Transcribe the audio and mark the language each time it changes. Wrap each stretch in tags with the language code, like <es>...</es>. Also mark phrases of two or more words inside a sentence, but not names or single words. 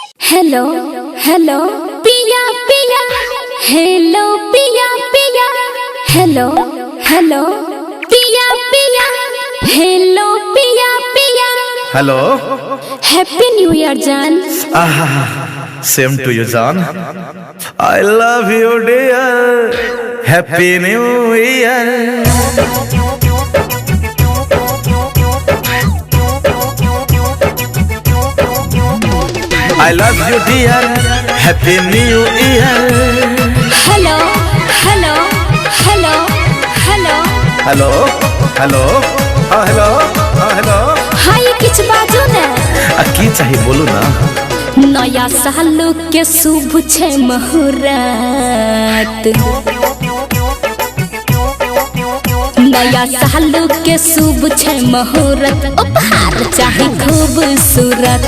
<mai>हेलो हेलो पिया पिया, हेलो पिया पिया, हेलो हेलो पिया पिया, हेलो पिया पिया। हेलो,</mai> <en>happy new year jaan. same to you jaan. I love you dear, happy new year. I love you dear, happy new year। hello hello hello hello hello hello haan hello haan hello</en> <mai>हाय किछ बाजू ने। की चाहिए बोलू ना। नया साल के शुभ छे मुहूर्त, नया साल के शुभ छे मुहूर्त, उपहार चाहे खूबसूरत।</mai>